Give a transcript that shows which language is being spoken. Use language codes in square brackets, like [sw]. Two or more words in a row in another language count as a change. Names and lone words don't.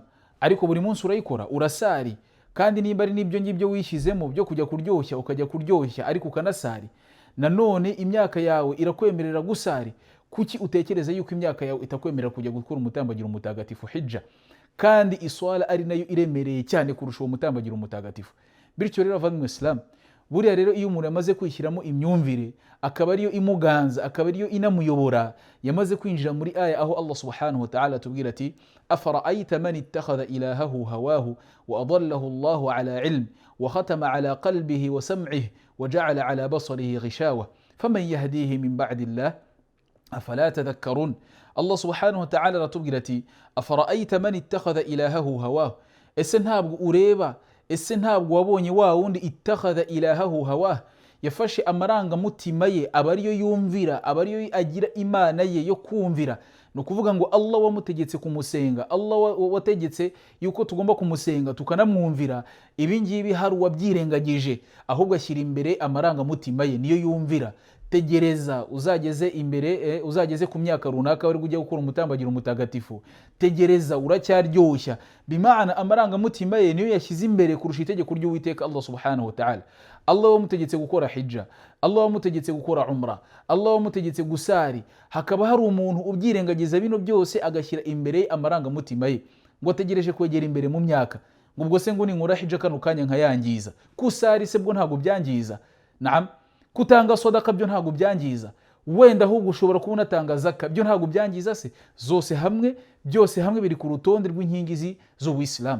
[rw] Ariko buri munsi urayikora, urasari, kandi nimba ari nibyo ngibyo wishyizemo byo kujya kuryoshya, ukajya kuryoshya ariko ukanasari, nanone imyaka yawe irakwemerera gusari, kuki utekereza yuko imyaka yawe itakwemerera kujya gukora umutambagiro mutagatifu hijja, kandi iswala ari nayo iremereye cyane kurusha uwo mutambagiro mutagatifu? Bityo rero bavandimwe Islam, buriya rero iyo umuntu yamaze kwishyiramo imyumvire akaba ariyo imuganza, akaba ariyo inamuyobora, yamaze kwinjira muri aya aho [ar] الله سبحانه وتعالى [rw] tubwira ati [ar] أفرأيت من اتخذ إلهه هواه وأضله الله على علم وختم على قلبه وسمعه وجعل على بصره غشاوة فمن يهديه من بعد الله أفلا تذكرون. الله سبحانه وتعالى [rw] ratubwira ati [ar] أفرأيت من اتخذ إلهه هواه, [rw] ese ntabwo ureba, ese ntabwo wabonye wa wundi [ar] اتخذ إلهه هواه, [rw] yafashe amaranga mutima ye aba ariyo yumvira, aba ariyo agira imana ye yo kumvira. No kuvuga ngo Allah wamutegetse kumusenga, Allah wategetse yuko tugomba kumusenga tukanamwumvira, ibi ngibi hari uwabyirengagije, ahubwo ashyira imbere amaranga mutima ye niyo yumvira. Tegereza uzageze imbere, uzageze ku myaka runaka bari kujya gukora umutambagiro mutagatifu, tegereza uracyaryoshya, bimaana amaranga mutima ye niyo yashyize imbere kurusha itegeko ry'Uwiteka [ar] الله سبحانه وتعالى. [rw] Allah wamutegetse gukora hijja, Allah wamutegetse gukora umra, Allah wamutegetse gusari, hakaba hari umuntu ubyirengagiza bino byose agashyira imbere amaranga mutima ye, ngo ategereje kwegera imbere mu myaka, ngo ubwo se ngo ninkora hijja kano kanya nkayangiza, kusari se bwo ntabwo byangiza, naam, kutanga sadaka byo ntabwo byangiza, wenda ahubwo ushobora kubona tanga zaka byo ntabwo byangiza se, zose hamwe, byose hamwe biri ku rutonde rw'inkingi z'Ubuislamu.